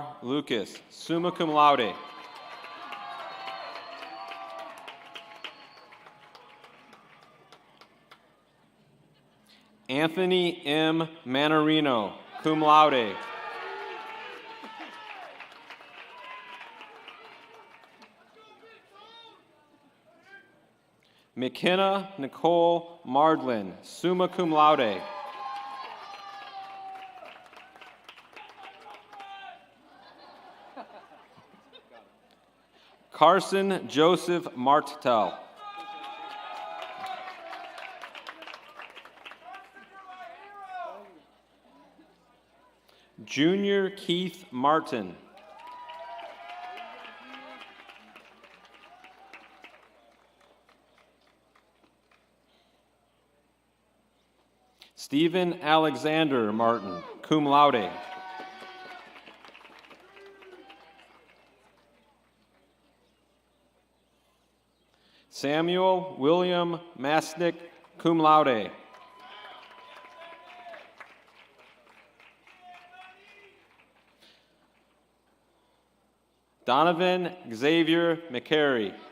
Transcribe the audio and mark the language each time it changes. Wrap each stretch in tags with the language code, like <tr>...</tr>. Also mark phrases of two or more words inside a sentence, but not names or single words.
<en>Lucas,</en> <la>summa cum laude.</la> <en>Anthony M.</en> <la>Manarino, cum laude.</la> <en>McKenna Nicole Mardlin,</en> <la>summa cum laude.</la> <en>Carson Joseph Martel. Junior Keith Martin. Stephen Alexander Martin,</en> <la>cum laude.</la> <en>Samuel William Masnick,</en> <la>cum laude.</la> <en>Donovan Xavier McCary.</en>